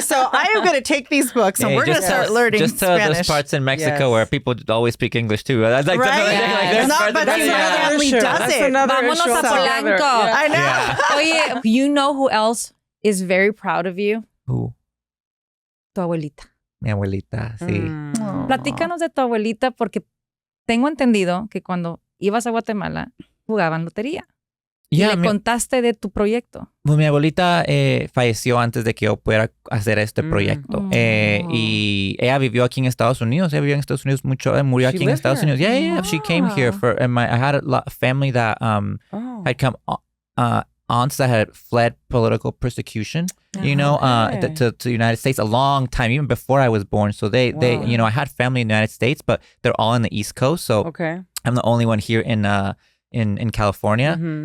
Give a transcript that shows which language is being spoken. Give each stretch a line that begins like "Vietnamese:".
English: So I am going to take these books and we're going to start learning Spanish. Just those parts in Mexico where people always speak English too. That's like but his family does it.
Spanish: Vámonos a Polanco.
English: I know. Oye, you know who else is very proud of you? Who?
Spanish: Tu abuelita. Mi abuelita, sí. Platícanos de tu abuelita porque tengo entendido que cuando ibas a Guatemala jugaban lotería. Y le contaste de tu proyecto. Pues mi abuelita falleció antes de que yo pudiera hacer este proyecto. Y ella vivió aquí en Estados Unidos. Ella vivió en Estados Unidos mucho. Murió aquí en Estados Unidos.
English: Yeah. She came here for. And I had a family that had come. Aunts that had fled political persecution, you know, to the United States a long time, even before I was born. So they, you know, I had family in the United States, but they're all in the East Coast. So I'm the only one here in California.